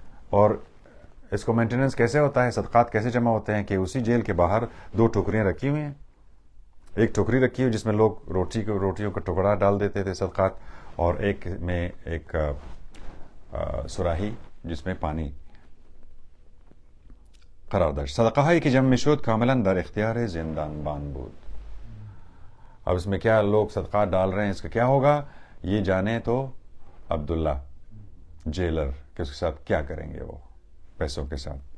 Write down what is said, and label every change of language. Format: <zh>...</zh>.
<ur>اور اس کو مینٹیننس کیسے ہوتا ہے, صدقات کیسے جمع ہوتے ہیں کہ اسی جیل کے باہر دو ٹوکریاں رکھی ہوئی ہیں. ایک ٹوکری رکھی ہوئی جس میں لوگ روٹیوں کا ٹکڑا ڈال دیتے تھے صدقات, اور ایک میں ایک سراہی جس میں پانی</ur> <fa>قرار داشت. صدقه‌هایی که جمع میشد کاملا در اختیار زندانبان بود.</fa> <ur>اب اس میں کیا لوگ صدقات ڈال رہے ہیں, اس کا کیا ہوگا یہ جانے تو عبداللہ جیلر کہ اس کے ساتھ کیا کریں گے وہ پیسوں کے ساتھ.</ur>